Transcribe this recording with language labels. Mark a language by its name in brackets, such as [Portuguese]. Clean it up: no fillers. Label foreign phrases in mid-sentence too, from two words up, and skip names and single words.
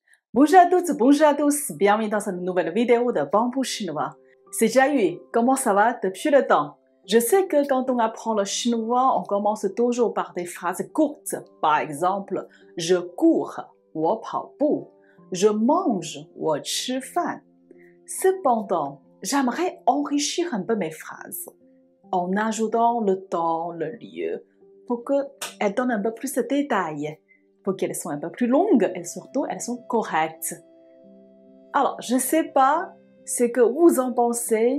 [French] Bonjour à tous, bienvenue dans cette nouvelle vidéo de Bamboo chinois. C'est Jiayu, comment ça va depuis le temps? Je sais que quand on apprend le chinois, on commence toujours par des phrases courtes. Par exemple, je cours, [Chinese] 我跑步. [French] Je mange, [Chinese] 我吃饭. [French] Cependant, j'aimerais enrichir un peu mes phrases en ajoutant le temps, le lieu, pour qu'elles donnent un peu plus de détails, pour qu'elles soient un peu plus longues et surtout elles sont correctes. Alors, je ne sais pas ce que vous en pensez.